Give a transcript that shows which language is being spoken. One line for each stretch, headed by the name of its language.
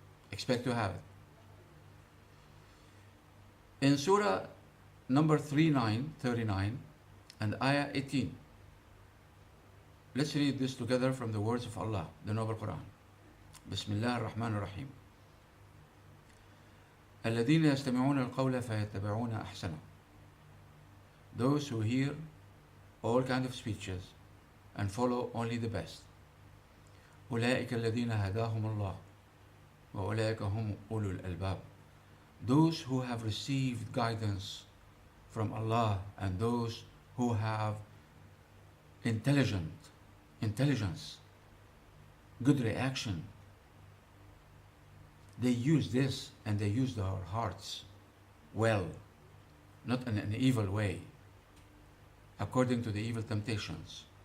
English: Expect to have it. In Surah number 39 and Ayah 18, let's read this together from the words of Allah, the Noble Quran. Bismillah ar-Rahman ar-Rahim.
Arabic: الذين يستمعون القول فيتبعون أحسنه.
English: Those who hear all kinds of speeches and follow only the best.
Arabic: أولئك الذين هداهم الله وأولئك هم أولو الألباب.
English: Those who have received guidance from Allah and those who have intelligence, good reaction. They use this and they use their hearts well, not in an evil way, according to the evil temptations.